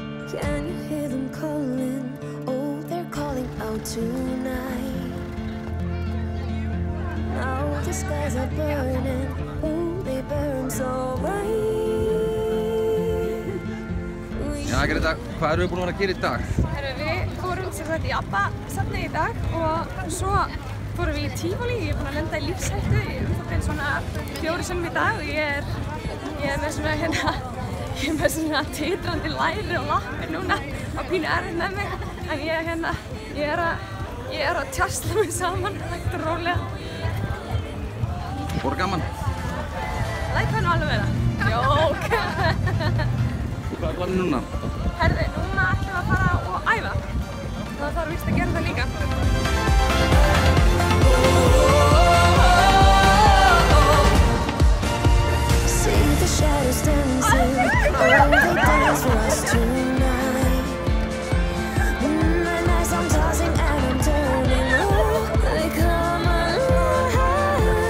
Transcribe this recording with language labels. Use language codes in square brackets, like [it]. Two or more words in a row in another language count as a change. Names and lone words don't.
[en] Can you hear them calling? Oh, they're calling out tonight. Now the skies are burning. Oh, they burn so bright. [is] Já, Greta, hvað erum við búin að vera að gera í dag? Við fórum sem sagt í ABBA-safnið í dag og svo fórum við í Tívolí. Ég er búin að lenda í lífshættu í svona 4 sinnum í dag og ég er með svona titrandi læri og lappir núna og pínu erfitt með mig. En ég er að tjasla mig saman hægt og rólega. Voru gaman? Læt það nú alveg vera. Jók! Hvað er planið núna? Herði, núna ætlum við að fara og æfa. Það þarf víst að gera það líka. [en] See the shadows dancing. Oh, they dance for us tonight. And as I'm tossing and I'm turning, oh, they come alive.